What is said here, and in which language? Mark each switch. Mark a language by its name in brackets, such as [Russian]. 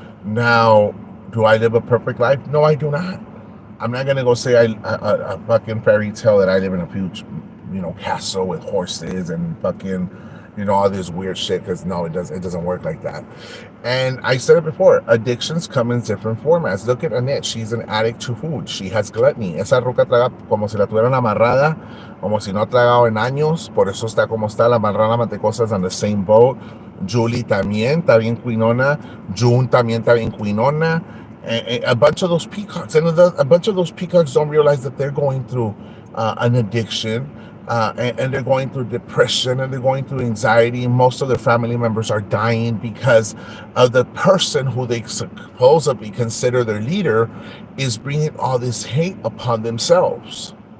[English] Now, do I live a perfect life? No, I do not. I'm not going to go say a fucking fairy tale that I live in a huge castle with horses and fucking, all this weird shit, because no, it doesn't work like that. And I said it before, addictions come in different formats. Look at Annette, she's an addict to food. She has gluttony. [Spanish] Esa ruca traga como si la tuvieran amarrada, como si no ha tragado en años, por eso está como está. La marrana Mantecosas [English] on the same boat. [Spanish] Julie también está bien cuinona. June también está bien cuinona. [English] And a bunch of those peacocks, and a bunch of those peacocks don't realize that they're going through an addiction. And they're going through depression and they're going through anxiety. Most of their family members are dying because of the person who they supposedly consider their leader is bringing all this hate upon themselves.